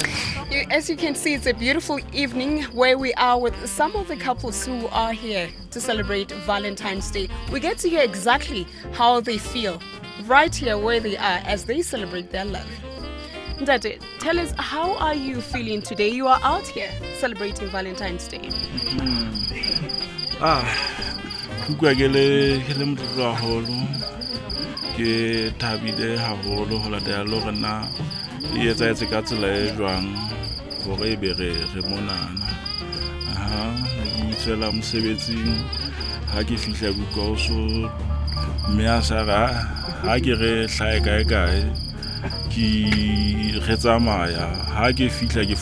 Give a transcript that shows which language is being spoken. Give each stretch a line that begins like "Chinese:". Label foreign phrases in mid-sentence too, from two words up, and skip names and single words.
English: As you can see, it's a beautiful evening where we are with some of the couples who are here to celebrate Valentine's Day. We get to hear exactly how they feel right here where they are as they celebrate their love. Ndate, tell us, how are you feeling today? You are out here celebrating Valentine's Day.
Southern Sotho: Kukwa ke le motlotlo haholo ke thabile haholo ho latela le hore na e etsahetse ka tsela e jwang hore ebe re monana. Ke tsela mosebetsing ha ke fihla bokaoso mme a sa ra ha ke re hlae kae ke re tsamaya ha ke fihla ke